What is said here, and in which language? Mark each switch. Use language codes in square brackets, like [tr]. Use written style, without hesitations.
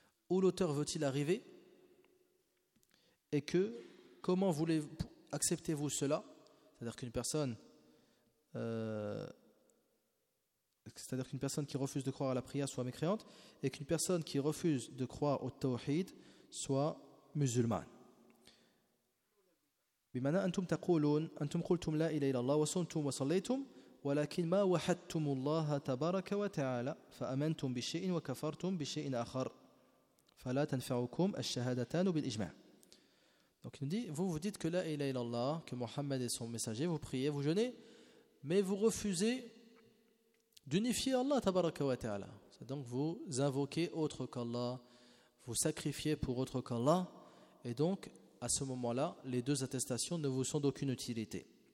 [fr] Où l'auteur veut-il arriver? Et que, comment voulez-vous, acceptez-vous cela? C'est-à-dire qu'une personne, qui refuse de croire à la prière soit mécréante, et qu'une personne qui refuse de croire au tawhid soit musulmane. [ar] بمعنى أنتم تقولون أنتم قلتم لا إله إلا الله وصمتم وصليتم ولكن ما وحدتم الله تبارك وتعالى فأمنتم بشيء وكفرتم بشيء آخر فلا تنفعكم الشهادتان بالإجماع. [fr] Donc il nous dit, vous dites que la ilaha illallah, que Mohammed est son messager, vous priez, vous jeûnez, mais vous refusez d'unifier Allah tabaraka wa ta'ala. C'est donc vous invoquez autre qu'Allah, vous sacrifiez pour autre qu'Allah, et donc à ce moment-là, les deux attestations ne vous sont d'aucune utilité.